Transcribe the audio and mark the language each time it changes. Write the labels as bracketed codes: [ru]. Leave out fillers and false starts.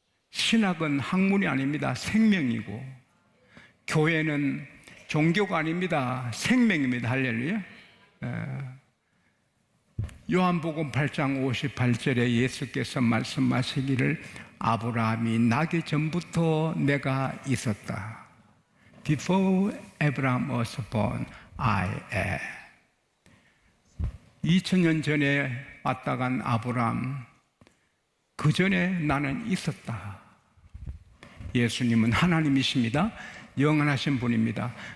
[ko] 신학은 학문이 아닙니다. 생명이고, 교회는 종교가 아닙니다. 생명입니다. 할렐루야. 요한복음 8장 58절에 예수께서 말씀하시기를 아브라함이 나기 전부터 내가 있었다. [en] Before Abraham was born, I am. [ko] 2000년 전에 왔다 간 아브라함, 그 전에 나는 있었다. 예수님은 하나님이십니다. 영원하신 분입니다.